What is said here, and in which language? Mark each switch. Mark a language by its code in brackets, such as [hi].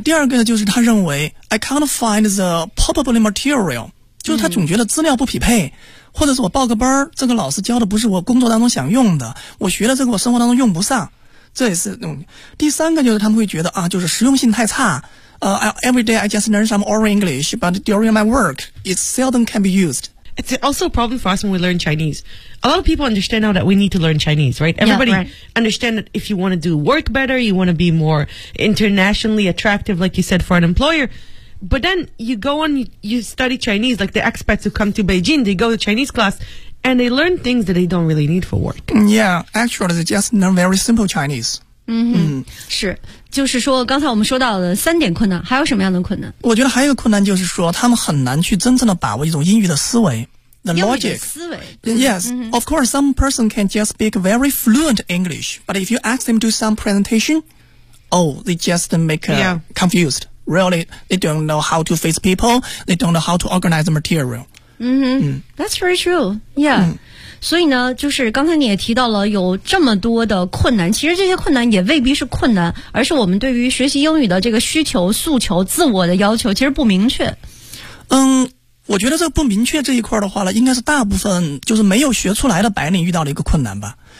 [zh] 第二个就是他认为 [en] I can't find the probably material， [zh] 就是他总觉得资料不匹配，或者是我报个班，这个老师教的不是我工作当中想用的，我学的这个我生活当中用不上。这也是第三个就是他们会觉得啊，就是实用性太差。 [en] Everyday I just learn some oral English, but during my work, it seldom can be used. It's also a problem for us when we learn Chinese. A lot of people understand now that we need to learn Chinese, right? Everybody understands that if you want to do work better, you want to be more internationally attractive, like you said, for an employer. But then you go on, you study Chinese, like the expats who come to Beijing, they go to Chinese class. And they learn things that they don't really need for work. Yeah, actually, they just learn very simple Chinese. [zh] 是，就是说刚才我们说到的三点困难，还有什么样的困难？我觉得还有一个困难就是说他们很难去真正的把握一种英语的思维。 [en] The logic. Yes, of course, some person can just speak very fluent English, but if you ask them to do some presentation, they just make confused. Really, they don't know how to face people, they don't know how to organize the material. That's very true. Yeah. [zh] 所以呢，就是刚才你也提到了有这么多的困难，其实这些困难也未必是困难，而是我们对于学习英语的这个需求、诉求、自我的要求其实不明确。我觉得这个不明确这一块的话呢，应该是大部分就是没有学出来的白领遇到的一个困难吧。